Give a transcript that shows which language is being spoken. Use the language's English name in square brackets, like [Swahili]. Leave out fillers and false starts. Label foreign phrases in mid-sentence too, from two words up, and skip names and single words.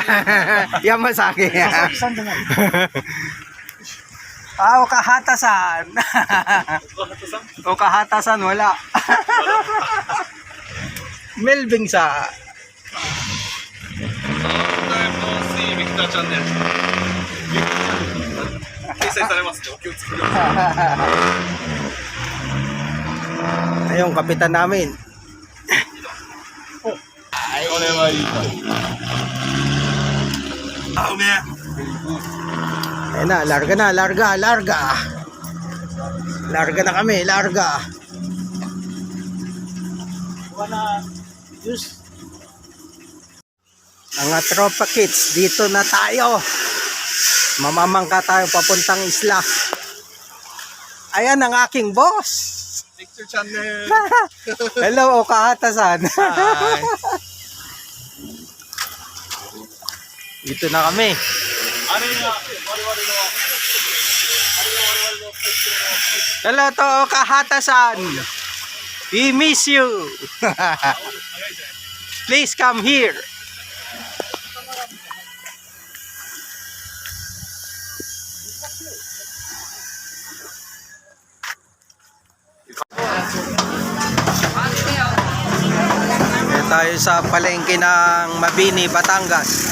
[Filipino] Yamasaki. Okahata-san. Okahata-san, wala. Melvin-san. Victor Channel. [Japanese] 掲載されますね。お気をつけください。 [Filipino] Ayun, kapitan namin. [Japanese] これはいいか。あ、うめえ。 [Filipino] Ayun na, larga na, larga. Larga na kami, larga. Wala juice. Mga tropa kids, dito na tayo. Mamamangka tayo papuntang isla. Ayan ang aking boss. Victor Channel. Hello, Okahata-san. Hi. Dito na kami. [English] Hello to Okahata-san. We miss you. Please come here. [Filipino] Tayo sa palengke ng Mabini, Batangas.